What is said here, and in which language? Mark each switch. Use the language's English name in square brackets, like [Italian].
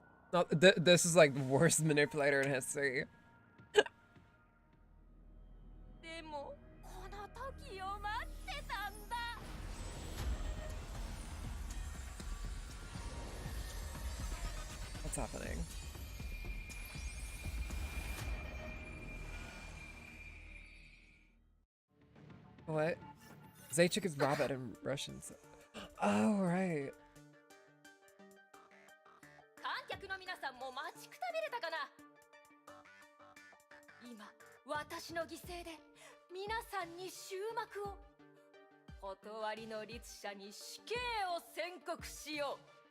[English] No, this is like the worst manipulator in history. [Japanese] でもこの時を待ってたんだ。 [English] What's happening? What? Zaychik is rabbit in Russian. Oh, right. [Japanese] 観客の皆さんも待ちくたびれたかな。今私の犠牲で皆さんに終幕を。断りの律者に死刑を宣告しよう。